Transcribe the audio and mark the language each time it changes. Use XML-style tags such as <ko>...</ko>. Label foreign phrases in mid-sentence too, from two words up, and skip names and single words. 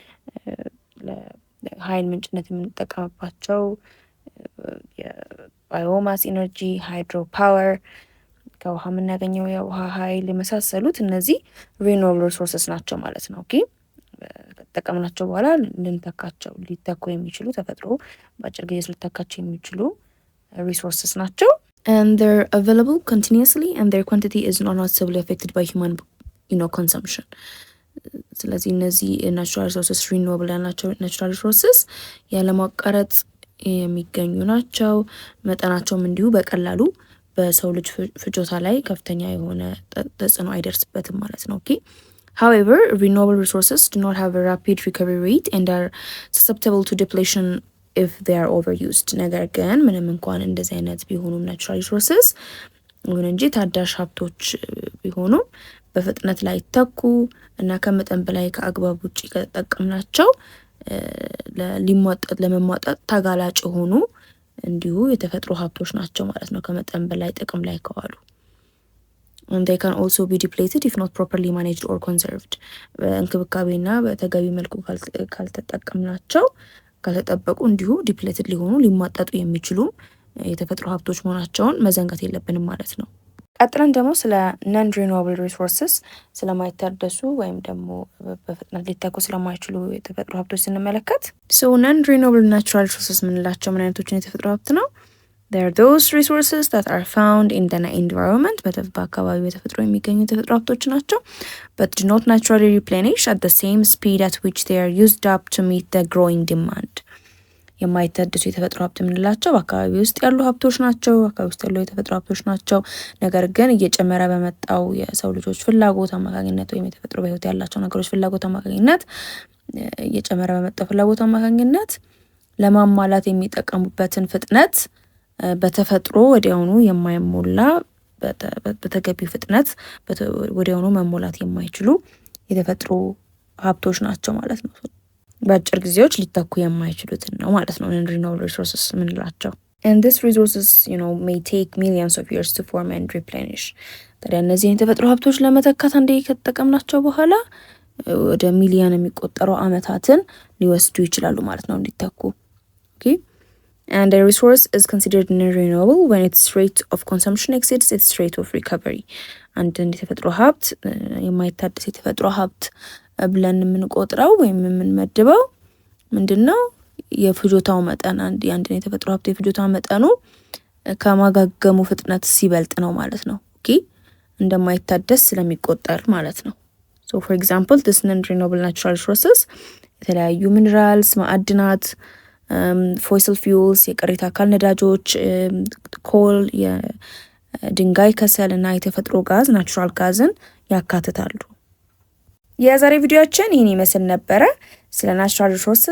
<am>ኃይል ምንጭነት የምንጠቀምባቸው</am> <en>biomass energy፣ hydro power</en> <am>ከውሃ የምናገኘው የውሃ ኃይል የመሳሰሉት እነዚህ</am> <en>renewable resources</en> <am>ናቸው ማለት ነው። ኦኬ ከተጠቀምናቸው በኋላ ልንተካቸው ሊተኩ የሚችሉ ተፈጥሮ በአጭር ጊዜ ልተካቸው የሚችሉ ሪሶርስስ ናቸው።</am> <en>and they're available continuously and their quantity is not noticeably affected by human consumption.</en> <am>ስለዚህ እነዚህ</am> <en>natural resources</en> <am>ሪኒውብል ያልናቸው</am> <en>natural resources</en> <am>ያለማቋረጥ የሚገኙ ናቸው። መጠናቸውም እንዲሁ በቀላሉ በሰው ልጅ ፍጆታ ላይ ከፍተኛ የሆነ ተጽዕኖ አይደርስበትም ማለት ነው። ኦኬ</am> <en>however renewable resources do not have a rapid recovery rate and are susceptible to depletion if they are overused.</en> <am>ነገር ግን ምንም እንኳን እንደዚህ አይነት ቢሆኑም</am> <en>natural resources</en> <am>ይሁን እንጂ ታዳሽ ሀብቶች ቢሆኑም በፍጥነት ላይ ተኩ እና ከመጠን በላይ ከአግባብ ውጪ ከተጠቀምናቸው ለመሟጠጥ ተጋላጭ የሆኑ እንዲሁ የተፈጥሮ ሀብቶች ናቸው ማለት ነው ከመጠን በላይ ጥቅም ላይ ከዋሉ።</am> <en>and they can also be depleted if not properly managed or conserved.</en> <am>በእንክብካቤና በተገቢ መልኩ ካልተጠቀምናቸው ካልተጠበቁ እንዲሁ ዲፕሌትድ ሊሆኑ ሊሟጠጡ የሚችሉ የተፈጥሮ ሀብቶች መሆናቸውን መዘንጋት የለብንም ማለት ነው። ቀጥለን ደግሞ ስለ</am> <en>non renewable resources</en> <am>ስለማይታደሱ ወይም ደግሞ በፍጥነት ሊተኩ ስለማይችሉ የተፈጥሮ ሀብቶች ስንመለከት so</am> <en>non renewable natural resources</en> <am>ምንላቸው ምን አይነቶችን የተፈጥሮ ሀብት ነው?</am> <en>They are those resources that are found in the environment</en> <am>በአካባቢው የተፈጥሮ የሚገኙ የተፈጥሮ ሀብቶች ናቸው</am> <en>but do not naturally replenish at the same speed at which they are used up to meet the growing demand.</en> <am>የማይታደሱ የተፈጥሮ ሀብት የምንላቸው በአካባቢ ውስጥ ያሉ ሀብቶች ናቸው። አካባቢ ውስጥ ያሉ የተፈጥሮ ሀብቶች ናቸው። ነገር ግን እየጨመረ በመጣው የሰው ልጆች ፍላጎት አማካኝነት ወይም የተፈጥሮ በህይወት ያላቸው ነገሮች ፍላጎት አማካኝነት እየጨመረ በመጣው ፍላጎት አማካኝነት ለማሟላት የሚጠቀሙበትን ፍጥነት በተፈጥሮ ወዲያውኑ የማይሞላ በተገቢው ፍጥነት ወዲያውኑ መሞላት የማይችሉ የተፈጥሮ ሀብቶች ናቸው ማለት ነው። በአጭር ጊዜዎች ሊተኩ የማይችሉትን ነው ማለት ነው</am> <en>renewable resources</en> <am>ምንላቸው።</am> <en>and these resources may take millions of years to form and replenish.</en> <am>ታዲያ እነዚህን የተፈጥሮ ሀብቶች ለመተካት አንዴ ከተጠቀምናቸው በኋላ ወደ ሚሊዮን የሚቆጠሩ አመታትን ሊወስዱ ይችላሉ ማለት ነው እንዲተኩ።</am> <en>okay and a resource is considered non-renewable when its rate of consumption exceeds its rate of recovery.</en> <am>አንድ የተፈጥሮ ሀብት የማይታደስ የተፈጥሮ ሀብት ብለን የምንቆጥረው ወይም የምንመድበው ምንድነው? የፍጆታው መጠን የአንድን የተፈጥሮ ሀብት የፍጆታው መጠኑ ከማጋገሙ ፍጥነት ሲበልጥ ነው ማለት ነው። ኦኬ እንደማይታደስ ስለሚቆጠር ማለት ነው።</am> <en>so for example this non-renewable natural resources</en> <am>የተለያዩ ሚነራልስ፣ ማዕድናት፣</am> <en>fossil fuels</en> <am>የቅሪተ አካል ነዳጆች፣ ኮል የድንጋይ ከሰል እና የተፈጥሮ ጋዝ</am> <en>natural gas</en> <am>ያካትታሉ። የዛሬ ቪዲዮአችን ይህን ይመስል ነበረ። ስለ</am> <en>natural resources</en>